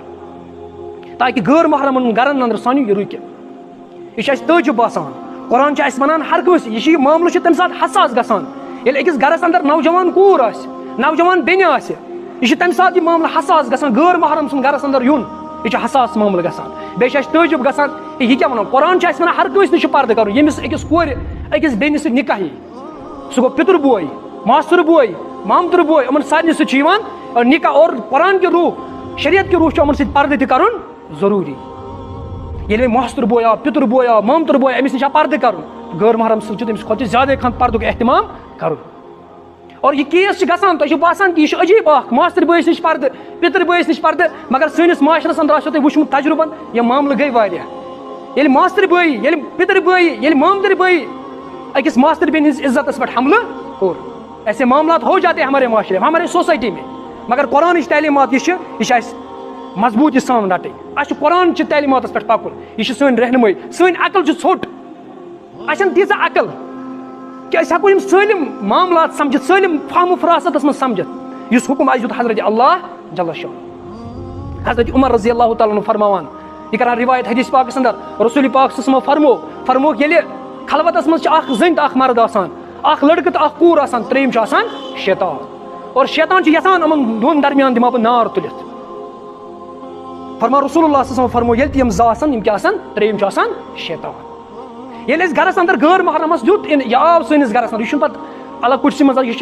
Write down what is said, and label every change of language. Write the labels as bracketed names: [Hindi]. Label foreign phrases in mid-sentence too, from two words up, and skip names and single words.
[Kashmiri] کران تاکہِ غٲر محرمن گرن اندر سانہِ یہِ رُکہِ یہِ چھُ اَسہِ تعجب باسان قرآن چھُ اَسہِ ونان ہر کٲنٛسہِ یہِ معاملہٕ چھُ تمہِ ساتہٕ حساس گژھان ییٚلہِ أکِس گرس اندر نوجوان کوٗر آسہِ نوجوان بیٚنہِ آسہِ یہِ چھُ تمہِ ساتہٕ یہِ معاملہٕ حساس گژھان غٲر محرم سُنٛد گرس اندر یُن یہِ چھُ حساس معاملہٕ گژھان بیٚیہِ چھُ اَسہِ تعجب گژھان کہِ یہِ کیٛاہ ونان قرآن چھُ اَسہِ ونان ہر کٲنٛسہِ نِش چھُ پردٕ کرُن ییٚمِس أکِس کورِ أکِس بیٚنہِ سۭتۍ نِکاح یی سُہ گوٚو پِتُر بوے ماستُر بوے مامتُر بوے یِمن سارنٕے سۭتۍ چھُ یِوان نِکاح اور قرآن کہِ روح شریعت کہِ روح چھُ یِمن سۭتۍ پردٕ تہِ کرُن ضروٗری ییٚلہِ وۄنۍ ماستُر بوے آو پِتُر بوے آو مامتُر بوے أمِس نِش آو پردٕ کرُن غٲر محرم سۭتۍ چھُ تٔمِس کھۄتہٕ زیادَے کھنٛڈ پردُک احتمام کرُن اور یہِ کیس چھُ گژھان تۄہہِ چھُو باسان کہِ یہِ چھُ عجیٖب اکھ ماستٕر بٲیِس نِش پردٕ پِتٕر بٲیِس نِش پردٕ مگر سٲنِس معاشرس اندر آسیو تۄہہِ وٕچھمُت تجرُبن یِم معاملہٕ گٔے واریاہ ییٚلہِ ماستٕر بٲیی ییٚلہِ پِتٕر بٲیی ییٚلہِ مامتٕر بٲیی أکِس ماستٕر بیٚنہِ ہِنٛدِس عزتس پٮ۪ٹھ حملہٕ کوٚر [Urdu] ایسے معاملات ہو جاتے ہیں ہمارے معاشرے میں ہمارے سوسائٹی میں [Kashmiri] مگر قرآنٕچ تعلیمات یہ چھِ اَسہِ مضبوٗطی سان رٹٕنۍ اَسہِ چھُ قرآن چہِ تعلیماتس پٮ۪ٹھ پکُن یہِ چھِ سٲنۍ رہنمٲیی سٲنۍ عقل چھِ ژھوٚٹ اَسہِ چھنہٕ تیٖژاہ عقل کہ أسۍ ہٮ۪کو یِم سٲلِم معاملات سمجھِتھ سٲلِم فہم و فراستس منٛز سمجھِتھ یُس حُکم اَسہِ دیُت حضرت اللہ جل شان حضرت عمر رضی اللہ تعالیٰ عنہ فرماوان یہِ کران روایت حدیث پاکس اندر رسول پاک صلی اللہ علیہ وسلم فرمووُکھ ییٚلہِ خلوتس منٛز چھِ اکھ زٔنۍ تہٕ اکھ مرد آسان اکھ لڑکہٕ تہٕ اکھ کوٗر آسان ترٛیٚیِم چھُ آسان شیطان اور شیطان چھُ یژھان یِمن دۄن درمیان دِمہٕ ہا بہٕ نار تُلِتھ فرمان رسول اللہ صلی اللہ علیہ وسلم فرموو ییٚلہِ تہِ یِم زٕ آسان یِم کیٛاہ آسان ترٛیٚیِم چھُ آسان شیطان ییٚلہِ اَسہِ گرس اندر غٲر محرمس دیُت یہِ آو سٲنِس گرس اندر یہِ چھُنہٕ پتہٕ الگ کُٹھسٕے منٛز یہِ چھُ